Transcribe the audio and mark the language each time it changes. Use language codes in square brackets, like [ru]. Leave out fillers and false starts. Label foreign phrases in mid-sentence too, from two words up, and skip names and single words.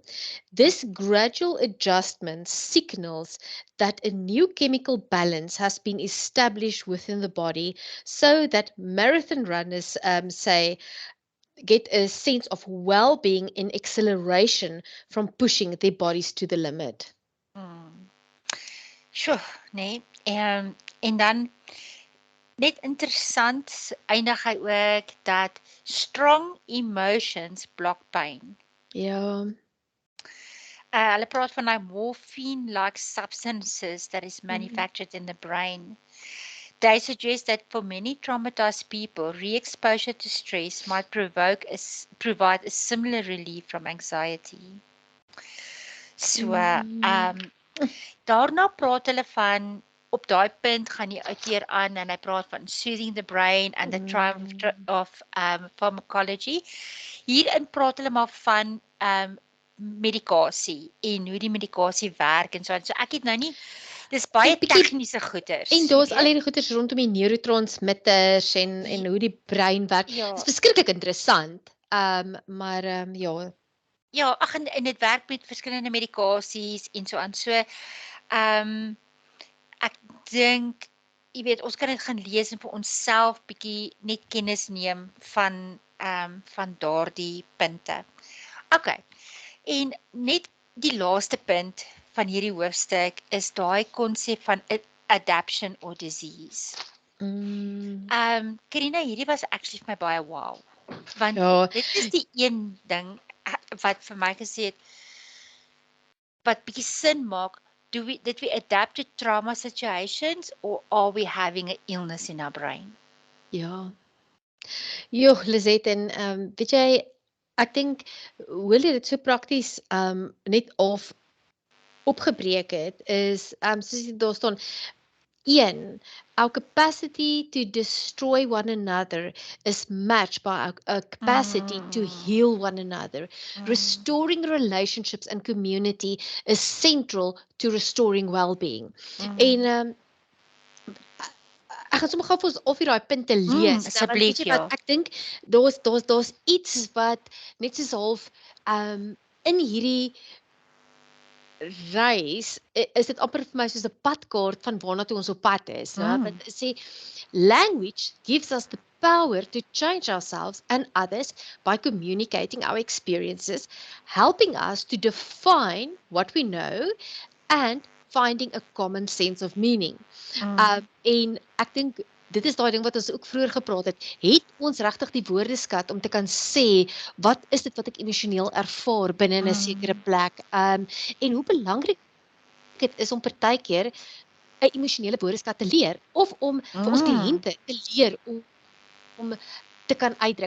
[en] This gradual adjustment signals that a new chemical balance has been established within the body, so that marathon runners say get a sense of well-being and acceleration from pushing their bodies to the limit. [af] Sjoe, nee. En dan net interessant eindig hy ook dat [en] strong emotions block pain. [af] Ja. Hulle praat van daai morphine-like substances that is manufactured in the brain. They suggest that for many traumatized people, re-exposure to stress might provide a similar relief from anxiety. So, daarna praat hulle van, op daai punt gaan die outeur aan en hy praat van [en] soothing the brain and the triumph of pharmacology. [af] Hierin praat hulle maar van medikasie en hoe die medikasie werk en so. So ek het nou nie, dis baie tegniese goeters. En daar's al hierdie goeters rondom die neurotransmitters en hoe die brein werk. Ja. Dit is verskriklik interessant. Maar ja. Ja, ag en dit werk met verskillende medikasies en so aan. So ek dink, jy weet, ons kan dit gaan lees en vir onsself bietjie net kennis neem van daardie punte. Okay. En net die laaste punt van hierdie hoofstuk is daai konsep van [en] adaptation or disease. [af] Karina, hierdie was actually vir my baie wow. Want dit is die een ding wat vir my gesê het, wat bietjie sin maak, [en] did we adapt to trauma situations or are we having an illness in our brain? [af] Ja. Joh, Lisette, en weet jy, ek dink hoe jy dit so prakties net opgebreek het is soos daar staan 1. [en] Our capacity to destroy one another is matched by our capacity to heal one another. Restoring relationships and community is central to restoring well-being. [af] En ek gaan sommer gou vir ons of daai punte lees. Want weet jy Asseblief, wat, ek dink daar's iets wat net soos half in hierdie reis is dit amper vir my soos 'n padkaart van waarna toe ons op pad is. Want sê [en] language gives us the power to change ourselves and others by communicating our experiences, helping us to define what we know and finding a common sense of meaning. [af] En ek dink dit is daai ding wat ons ook vroeër gepraat het ons regtig die woordeskat om te kan sê wat is dit wat ek emosioneel ervaar binne in 'n sekere plek. En hoe belangrik dit is om partykeer 'n emosionele woordeskat te leer of om vir ons kliënte te leer om te kan uitdruk.